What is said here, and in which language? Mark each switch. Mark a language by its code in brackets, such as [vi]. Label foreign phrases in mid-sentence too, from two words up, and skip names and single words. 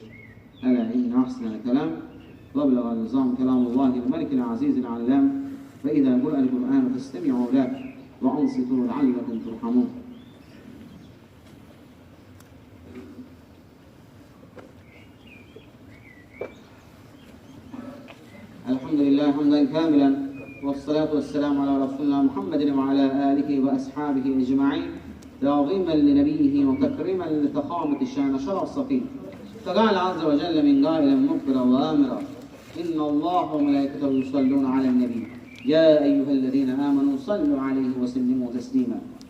[ar] ألا إن أحسن الكلام وأبلغ نظام كلام الله الملك العزيز العلام وإذا قرئ القرآن فاستمعوا له وأنصتوا لعلكم ترحمون. الحمد لله حمدا كاملا والصلاة والسلام على رسولنا محمد وعلى آله وأصحابه أجمعين تعظيما لنبيه وتكريما لفخامة الشان شرع الصفي فقال عز وجل من قائلا مخبرا وآمرا إن الله وملائكته يصلون على النبي يا أيها الذين آمنوا صلوا عليه وسلموا تسليما